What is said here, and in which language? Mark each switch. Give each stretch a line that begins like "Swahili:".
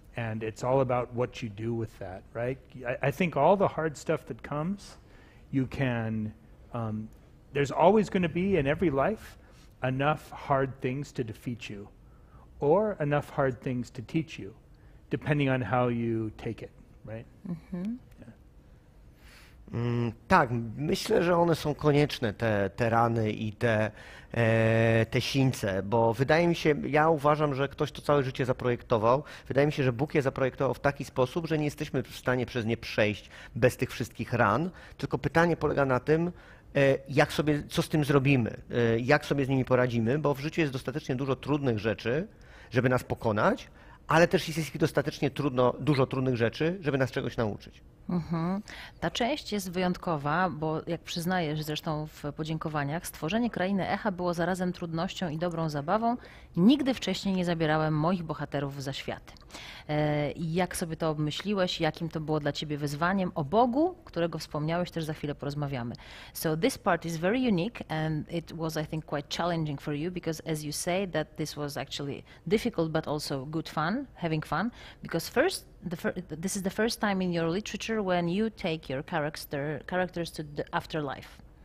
English: And it's all about what you do with that, right? I think all the hard stuff that comes, you can, there's always going to be in every life enough hard things to defeat you, or enough hard things to teach you, depending on how you take it. Right? Mm-hmm.
Polish: Tak, myślę, że one są konieczne, te rany i te sińce, bo wydaje mi się, ja uważam, że ktoś to całe życie zaprojektował. Wydaje mi się, że Bóg je zaprojektował w taki sposób, że nie jesteśmy w stanie przez nie przejść bez tych wszystkich ran, tylko pytanie polega na tym, co z tym zrobimy, jak sobie z nimi poradzimy, bo w życiu jest dostatecznie dużo trudnych rzeczy, żeby nas pokonać, ale też jest ich dostatecznie dużo trudnych rzeczy, żeby nas czegoś nauczyć. Mhm. Ta część jest wyjątkowa, bo jak przyznajesz zresztą w podziękowaniach, stworzenie Krainy Echa było zarazem trudnością i dobrą zabawą. Nigdy wcześniej nie zabierałem moich bohaterów za światy. Jak sobie to obmyśliłeś? Jakim to było dla ciebie wyzwaniem? O Bogu, którego wspomniałeś, też za chwilę porozmawiamy.
English: So this part is very unique and it was, I think, quite challenging for you because as you say that this was actually difficult but also good fun, having fun, because this is the first time in your literature when you take your characters to the afterlife.